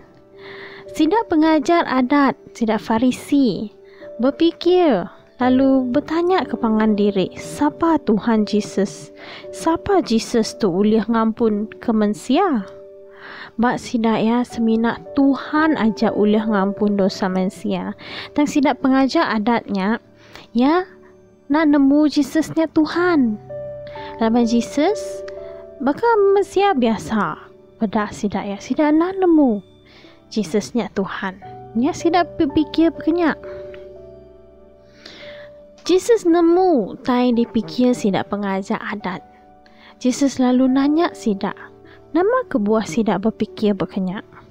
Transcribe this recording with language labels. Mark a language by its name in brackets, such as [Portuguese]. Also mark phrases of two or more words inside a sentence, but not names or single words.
[Malay] Sidak pengajar adat, sidak Farisi, berfikir lalu bertanya ke pangan diri, siapa Tuhan Yesus? Siapa Yesus tu uliah ngampun ke manusia? Bak sidak ya semina Tuhan aja uliah ngampun dosa manusia. Dan sidak pengajar adatnya, ya nak nemu Yesusnya Tuhan. Lama Yesus, bakal manusia biasa. Pada sidak ya, sidak nak nemu Yesusnya Tuhan. Ya sidak berfikir berkenyak. Jesus nemu tai dipikir sidak pengajar adat. Jesus lalu nanya sidak, nama kebuah sidak berfikir berkenyak.